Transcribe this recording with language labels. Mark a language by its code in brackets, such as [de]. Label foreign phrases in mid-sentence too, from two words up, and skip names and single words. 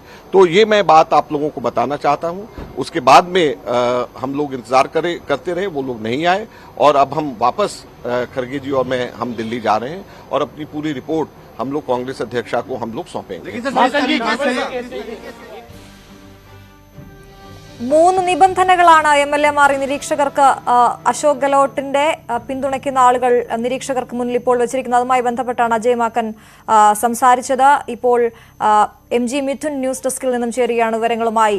[hi] तो ये मैं बात आप लोगों को बताना चाहता हूं। उसके बाद में हम लोग इंतजार करते रहे, वो लोग नहीं आए और अब हम वापस खरगे जी और मैं हम दिल्ली जा रहे हैं और अपनी पूरी रिपोर्ट हम लोग कांग्रेस अध्यक्षा को हम लोग सौंपेंगे। [ml] 3 നിബന്ധനകളാണ് MLA-മാർ നിരീക്ഷകർക്ക് അശോക് ഗെഹ്ലോട്ടിന്റെ പിന്തുണയ്ക്കുന്ന ആളുകൾ നിരീക്ഷകർക്ക് മുന്നിൽ ഇപ്പോൾ വെച്ചിരിക്കുന്നത്. അതുമായി ബന്ധപ്പെട്ടാണ് അജയ് മാക്കൻ സംസാരിച്ചത്. ഇപ്പോൾ MG മിഥുൻ ന്യൂസ് ഡെസ്കിൽ നിന്നും ചേരുകയാണ് വിവരങ്ങളുമായി.